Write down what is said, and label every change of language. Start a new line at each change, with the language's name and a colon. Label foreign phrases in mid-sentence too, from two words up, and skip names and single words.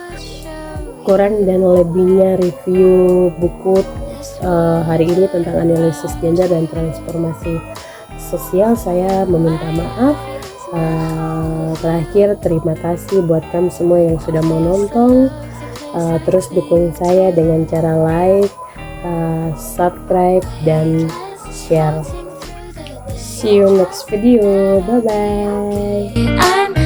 Indonesian: Kurang dan lebihnya review buku hari ini tentang analisis gender dan transformasi sosial saya meminta maaf. Terakhir, terima kasih buat kamu semua yang sudah menonton. Terus dukung saya dengan cara like, subscribe dan share.
English: See you next video. Bye bye.